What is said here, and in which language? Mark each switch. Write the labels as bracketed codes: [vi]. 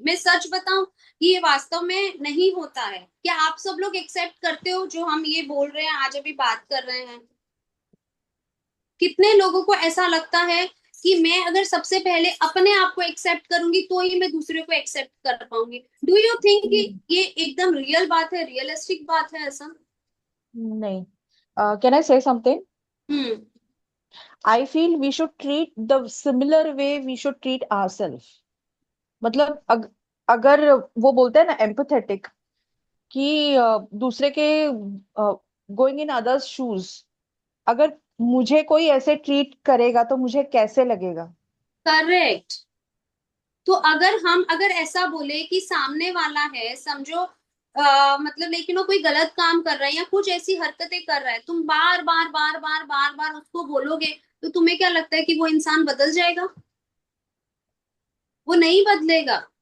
[hi] मैं सच बताऊं, ये वास्तव में नहीं होता है। क्या आप सब लोग एक्सेप्ट करते हो जो हम ये बोल रहे हैं, आज अभी बात कर रहे हैं? कितने लोगों को ऐसा लगता है कि मैं अगर सबसे पहले अपने आप को एक्सेप्ट करूंगी तो ही मैं दूसरे को एक्सेप्ट कर पाऊंगी? [en] do you think [hi] कि ये एकदम रियल बात है, रियलिस्टिक बात है ऐसा? नहीं. [en] Can I say something? Hmm. I feel we should treat the similar way we should treat ourselves. [hi] मतलब अगर वो बोलते हैं ना empathetic, कि दूसरे के [en] going in others shoes, [hi] अगर मुझे कोई ऐसे ट्रीट करेगा तो मुझे कैसे लगेगा. करेक्ट। तो अगर ऐसा बोले कि सामने वाला है, समझो मतलब लेकिन वो कोई गलत काम कर रहा है या कुछ ऐसी हरकतें कर रहा है, तुम बार बार बार बार बार बार उसको बोलोगे, तो तुम्हें क्या लगता है कि वो इंसान बदल जाएगा? वो नहीं बदलेगा।